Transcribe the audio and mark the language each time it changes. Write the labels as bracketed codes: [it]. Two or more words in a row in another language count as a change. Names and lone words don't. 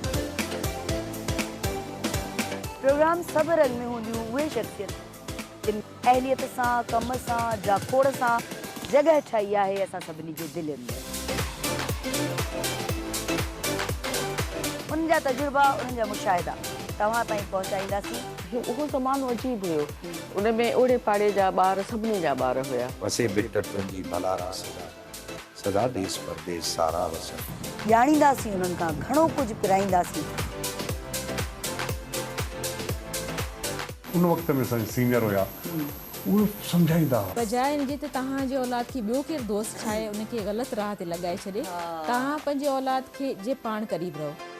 [sd] प्रोग्राम सबरन में हूंदियूं उहे शख़्सियत जिन अहलियत सां कम सां जाखोड़ सां जॻह ठाही आहे असां सभिनी जे दिलनि में। उन्हनि जा तजुर्बा, उन्हनि जा मुशाहिदा तव्हां ताईं पहुचाईंदासीं। उहो ज़मानो अजीब हुयो, उन में ओड़े पाड़े जा ॿार सभिनी जा ॿार हुया। वसे बिटटनि जी भलारा सदा देश परदेश सारा वसन। ॼाणींदासीं उन्हनि खां घणो कुझु पिराईंदासीं। उन वक़्त में सीनियर हुया, उहो सम्झाईंदा हुआ। बजाए इनजे त तव्हां जे औलाद खे ॿियो केरु दोस्त ठाहे उनखे ग़लति राह ते लॻाए छॾे, तव्हां पंहिंजे औलाद खे जे पाण क़रीब रहो।